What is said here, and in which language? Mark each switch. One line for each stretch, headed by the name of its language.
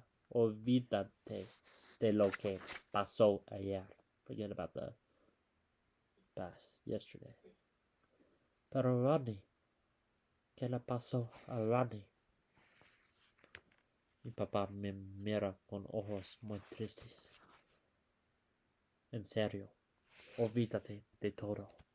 Spanish: Olvídate de lo que pasó ayer.
English: Forget about the past, yesterday.
Spanish: Pero Rodney, ¿qué le pasó a Rodney? Mi papá me mira con ojos muy tristes. En serio, olvídate de todo.